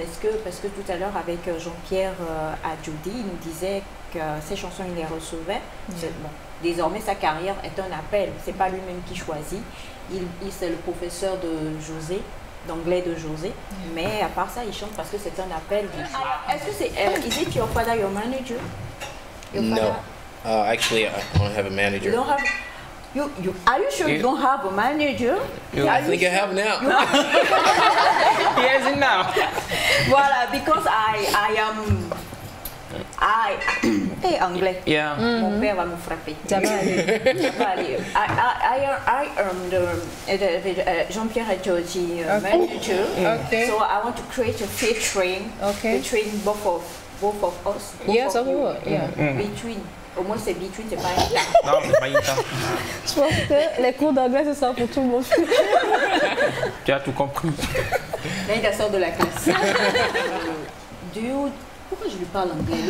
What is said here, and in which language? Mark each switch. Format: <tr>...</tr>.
<fr>Est-ce que, parce que tout à l'heure, avec Jean-Pierre Adjudi, il nous disait que ces chansons, il les recevait. Bon, désormais, sa carrière est un appel. Ce n'est pas lui-même qui choisit. C'est le professeur de José, d'anglais de José. Mais à part ça, il chante parce que c'est un appel. Est-ce que c'est...</fr> <en>is it your father, your manager? No. Actually, I don't have a manager. You don't have... are you sure you don't have a manager? I think I have now. He has it now.</en> <fr>Voilà,</fr> <en>because</en> <fr>Et anglais.</fr> <en>Yeah.</en> <fr>Mon père va me frapper. Ça va aller. Ça va aller.</fr> <en>I am the Jean-Pierre and Georgie manager. Okay. So I want to create a featuring between both of us. Yes, of course. Yeah. Between.</en> <fr>Au moins c'est between, c'est pas Non, c'est pas Ita. Je pense que les cours d'anglais, c'est ça pour tout le monde. Tu as tout compris. Là, il sort de la classe. Pourquoi je lui parle anglais?</fr>